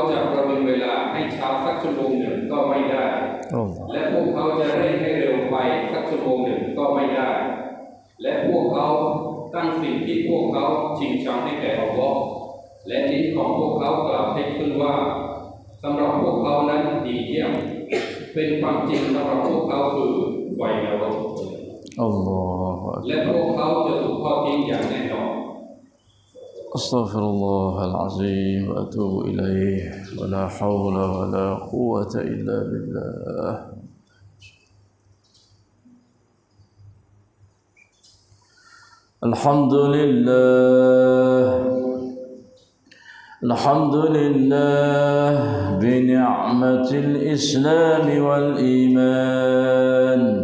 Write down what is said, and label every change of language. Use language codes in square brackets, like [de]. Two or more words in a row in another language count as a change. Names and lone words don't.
[th] จะประวิงเวลาให้ช้าสักชั่วโมงหนึ่งก็ไม่ได้และพวกเขาจะเร่งให้เร็วไปสักชั่วโมงหนึ่งก็ไม่ได้และพวกเขาตั้งสิ่งที่พวกเขาชิงชังให้แก่อัลลอฮ์และลิ้นของพวกเขากล่าวเท็จขึ้นว่าสำหรับพวกเขานั้นดีเยี่ยมเป็นความจริงสำหรับพวกเขาคือไฟนรกและพวกเขาจะถูกทอดทิ้งอย่างแน่นอน [ar] أستغفر الله العظيم وأتوب إليه ولا حول ولا قوة إلا بالله الحمد لله بنعمة الإسلام والإيمان